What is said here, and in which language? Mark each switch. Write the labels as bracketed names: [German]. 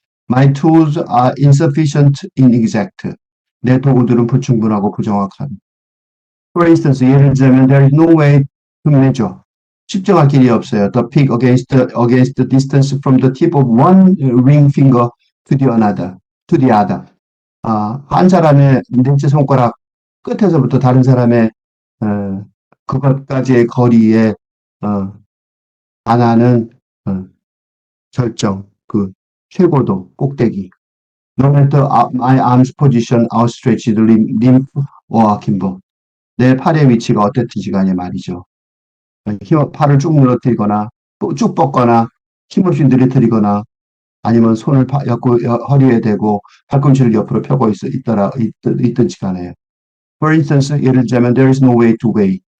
[English] My tools are insufficient, inexact. [Korean] 내 도구들은 불충분하고 부정확한. [English] For instance, [Korean] 예를 들자면 [English] there is no way to measure. [Korean] 측정할 길이 없어요. [English] The peak against the distance from the tip of one ring finger to the other. [Korean] 한 사람의 넷째 손가락 끝에서부터 다른 사람의 그것까지의 거리에 반하는 절정, 최고도, 꼭대기. [English] No matter my arm's position, outstretched limb or akimbo. [Korean] 내 팔의 위치가 어땠든지 간에 말이죠. 팔을 쭉 늘어뜨리거나 쭉 뻗거나 힘없이 늘어뜨리거나 아니면 손을 허리에 대고 팔꿈치를 옆으로 펴고 있든지 간에. [English] For instance, [Korean] 예를 들자면 [English] there is no way to weigh.